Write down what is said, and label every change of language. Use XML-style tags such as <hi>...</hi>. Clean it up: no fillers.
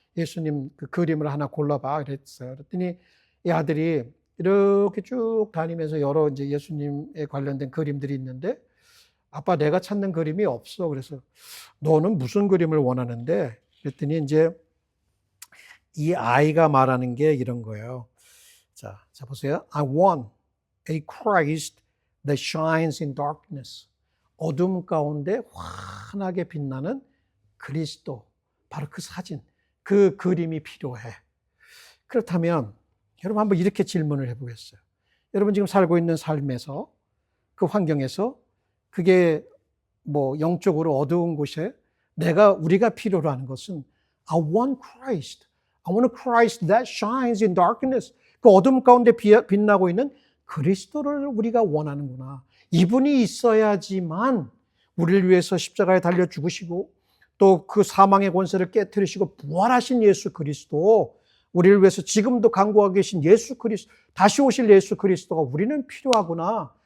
<ko>예수님 그 그림을 하나 골라봐. 그랬어요. 그랬더니 이 아들이 이렇게 쭉 다니면서 여러 이제 예수님에 관련된 그림들이 있는데 아빠 내가 찾는 그림이 없어. 그래서 너는 무슨 그림을 원하는데? 그랬더니 이제 이 아이가 말하는 게 이런 거예요. 자 보세요.</ko> <en>I want a Christ that shines in darkness.</en> <ko>어둠 가운데 환하게 빛나는 그리스도. 바로 그 사진, 그 그림이 필요해. 그렇다면 여러분 한번 이렇게 질문을 해보겠어요. 여러분 지금 살고 있는 삶에서 그 환경에서 그게 뭐 영적으로 어두운 곳에 우리가 필요로 하는 것은</ko> <en>I want Christ. I want a Christ that shines in darkness.</en> <ko>그 어둠 가운데 빛나고 있는 그리스도를 우리가 원하는구나. 이분이 있어야지만 우리를 위해서 십자가에 달려 죽으시고 또 그 사망의 권세를 깨뜨리시고 부활하신 예수 그리스도, 우리를 위해서 지금도 간구하고 계신 예수 그리스도, 다시 오실 예수 그리스도가 우리는 필요하구나.</ko>